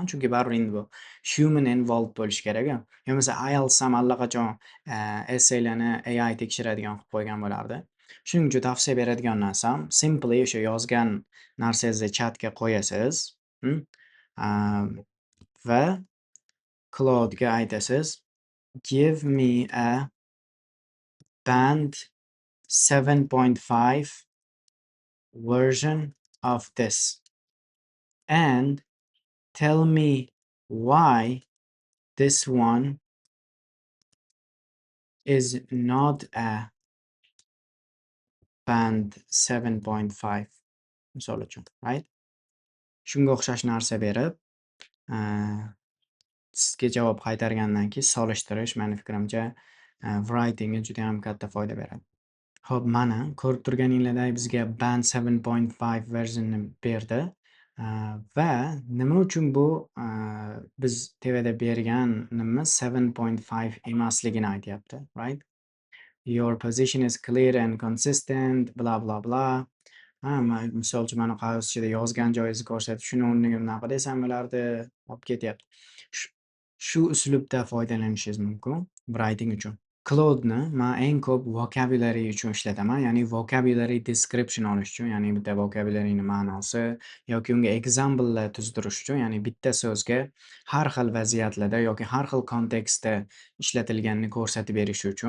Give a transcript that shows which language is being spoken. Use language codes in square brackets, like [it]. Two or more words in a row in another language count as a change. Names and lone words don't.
[uz] Chunki baribir endi bu [en] human involved [uz] bo'lishi kerak-a. Yo bo'lmasa IELTS ham allaqachon essaylarni AI tekshiradigan qilib qo'ygan bo'lardi. Shuning uchun tavsiya beradigan narsam simply o'sha yozgan narsangizni chatga qo'yasiz, va Claude'ga aytasiz, [en] give me a band 7.5 version of this and tell me why this one is not a band 7.5 [uz] misol uchun, [en] right? [uz] Shunga o'xshash narsa berib, sizga javob qaytargandan keyin solishtirish mani fikrimcha writingga juda ham katta foyda beradi. Xo'p, mana ko'rib turganinglardek bizga band 7.5 versionni berdi. Va nima uchun bu biz tevada berganimiz 7.5 emasligini aytyapti, [en] right? Your position is clear and consistent, bla bla bla. [uz] Misol uchun mana qog'oz ichida yozgan joyingizni ko'rsatib, shuni o'rniga bunaqa desam bo'lardi, olib ketyapti. Shu shu uslubda foydalanishingiz mumkin writing uchun. Claude'ni men eng ko'p vocabulary uchun ishlataman, ya'ni [en] vocabulary description [uz] olish uchun, ya'ni bitta vocabulary'ni ma'nosi yoki unga example'lar tuzdirish uchun, ya'ni bitta so'zga har xil vaziyatlarda yoki har xil kontekstda ishlatilganini ko'rsatib berish uchun.